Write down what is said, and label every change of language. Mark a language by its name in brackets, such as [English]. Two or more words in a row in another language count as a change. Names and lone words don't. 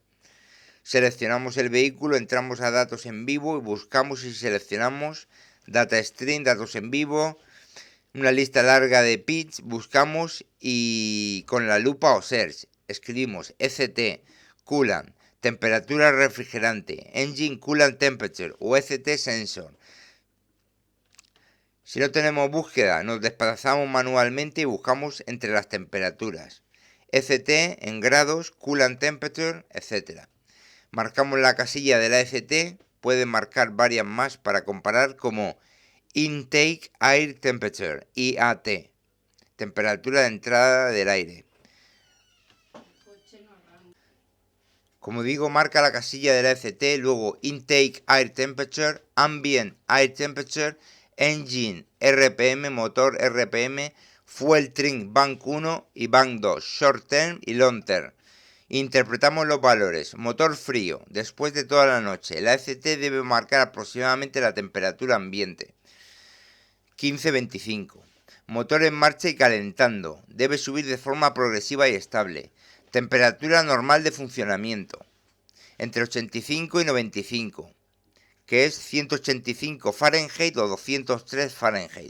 [Spanish] Seleccionamos el vehículo, entramos a datos en vivo y buscamos y seleccionamos [English] data stream, [Spanish] datos en vivo, una lista larga de pits, buscamos y con la lupa o search escribimos ECT, coolant, temperatura refrigerante, [English] engine coolant temperature o ECT sensor. [Spanish] Si no tenemos búsqueda, nos desplazamos manualmente y buscamos entre las temperaturas, ECT en grados, [English] coolant temperature, [Spanish] etc. Marcamos la casilla de la ECT, pueden marcar varias más para comparar como [English] Intake Air Temperature, [Spanish] IAT, temperatura de entrada del aire. Como digo, marca la casilla de la ECT, luego [English] Intake Air Temperature, Ambient Air Temperature, Engine RPM, [Spanish] motor RPM, [English] Fuel Trim Bank 1 y Bank 2, Short Term y Long Term. [Spanish] Interpretamos los valores. Motor frío, después de toda la noche. La ECT debe marcar aproximadamente la temperatura ambiente. 15-25. Motor en marcha y calentando. Debe subir de forma progresiva y estable. Temperatura normal de funcionamiento. Entre 85 y 95, que es 185 Fahrenheit o 203 Fahrenheit.